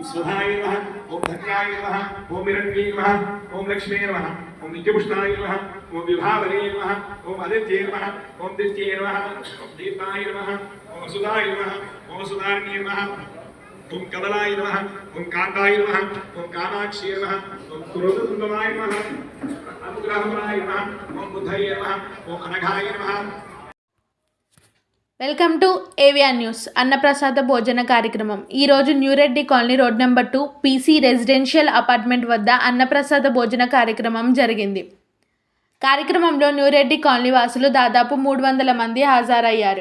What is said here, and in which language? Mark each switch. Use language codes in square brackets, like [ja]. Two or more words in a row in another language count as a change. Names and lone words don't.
[sa] स्वधाय नमः ओम धन्याय नमः ओम हिरण्ये नमः ओम लक्ष्मी नमः ओम नित्यपुष्टाय नमः ओम विभावने नमः ओम आदित्ये नमः ओम दित्ये नमः ओम दीपाय नमः ओम सुधाय नमः ओम सुधारण्ये नमः ओम कमलाय नमः ओम कांताय नमः ओम कामाक्षी नमः ओम क्रोधसुंदराय नमः अनुग्रहमनाय नमः ओम बुद्धये नमः ओम अनघाय नमः। [en] Welcome to AVR News. [te] అన్నప్రసాద భోజన కార్యక్రమం ఈరోజు న్యూరెడ్డి కాలనీ [en] road number [te] 2 పీసీ రెసిడెన్షియల్ అపార్ట్మెంట్ వద్ద అన్నప్రసాద భోజన కార్యక్రమం జరిగింది. కార్యక్రమంలో న్యూరెడ్డి కాలనీ వాసులు దాదాపు 300 మంది హాజరయ్యారు.